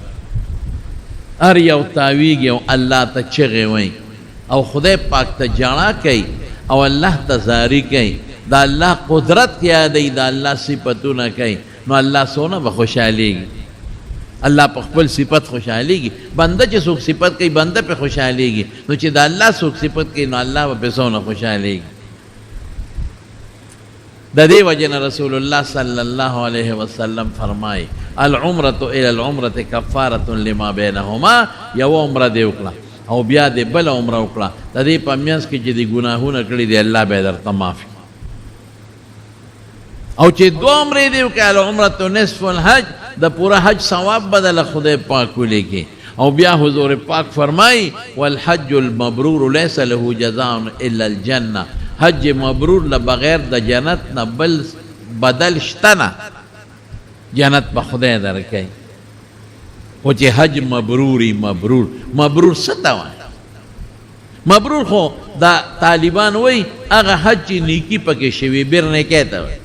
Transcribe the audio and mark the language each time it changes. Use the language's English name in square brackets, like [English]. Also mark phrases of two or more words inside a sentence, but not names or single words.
[Pashto] هر یو تاویږي او الله ته چغې وایي، او خدای پاک ته جاڼه کوي، او الله ته زاری کوي، د الله قدرت یادوي، د الله صفتونه کوي، نو الله څونه به خوشحالیږي. الله په خپل صفت خوشحالیږي. بنده چې څوک صفت کوي بنده پې خوشحالیږي، نو چې د الله څوک صفت کوي نو الله به پې څونه خوشحالیږي. د دې وجه نه رسول الله [Arabic] صلی الله علیه وسلم [Pashto] فرمایي [Arabic] العمرة الى العمرة کفارة لما بینهما. [Pashto] یو عمره دې وکړه او بیا دې بل عمره وکړه، د دې په منځ کې چې دې ګناهونه کړي دي الله به درته معاف کړي. او چې 2 عمرې دې وکړه [Arabic] العمرة نصف الحج، [Pashto] د پورا حج ثواب بدله خدای پاک ولیکي. او بیا حضور پاک فرمایي [Arabic] والحج المبرور لیس له جزاء الا الجنه. [Pashto] حج مبرور له بغیر د جنت نه بل بدل شته نه، جنت به خدای درکوي. خو چې حج مبروري، مبرور څه ته وایي؟ مبرور خو دا طالبان وایي هغه حج چې نیکي پکې شوي، بیر نیکۍ ته وایي.